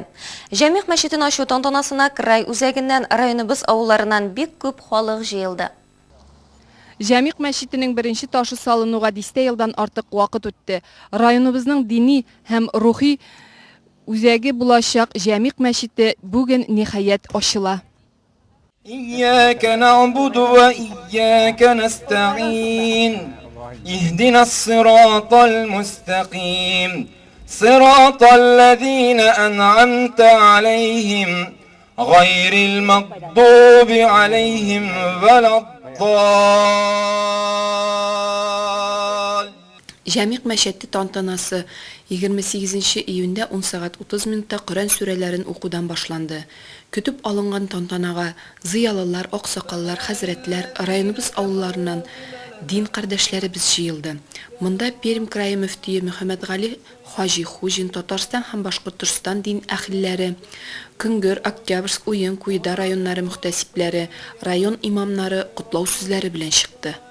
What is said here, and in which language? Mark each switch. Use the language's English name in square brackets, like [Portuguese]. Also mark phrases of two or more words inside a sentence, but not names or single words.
[Tatar] Җәмигъ мәчетен ачу тантанасына край үзәгеннән районыбыз авылларыннан бик күп халык җыелды. Җәмигъ мәчетенең беренче ташы салынуга 10 елдан артык вакыт үтте. Районыбызның дини һәм рухи үзәге булачак җәмигъ мәчете бүген ниһаять ачыла. [Arabic] إياك نعبد وإياك نستعين اهدنا الصراط المستقيم صراط الذين أنعمت عليهم غير المغضوب عليهم ولا الضالين. [Tatar] Җәмигъ мәчете тантанасы 28 июньдә 10 сәгать 30 минутта Коръән сүрәләрен укудан башланды. Көтүп алынган тантанага зыялылар, аксакаллар, хәзрәтләр, районыбыз авылларыннан дин кардәшләребез җыелды. Монда Пермь крае мөфтие Мөхәммәд Гали Хаҗи Хуҗин, Татарстан һәм Башкортстан дин әһелләре, Күнгөр, Октябрьск, Уен, Куйда районнары мөхтәсибләре, район имамнары кутлау сүзләре белән чыкты.